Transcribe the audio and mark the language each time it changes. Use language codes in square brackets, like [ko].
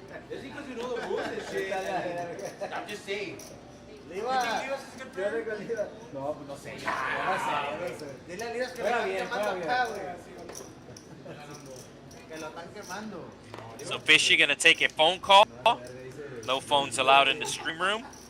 [en] It's because you know the rules and shit. I'm just saying. You think Levi's is a good player? [es] No, pues no sé. Dile a Liras que lo están quemando acá, güey. Que lo están quemando. [en] So Fishy going to take a phone call. No phones allowed in the stream room.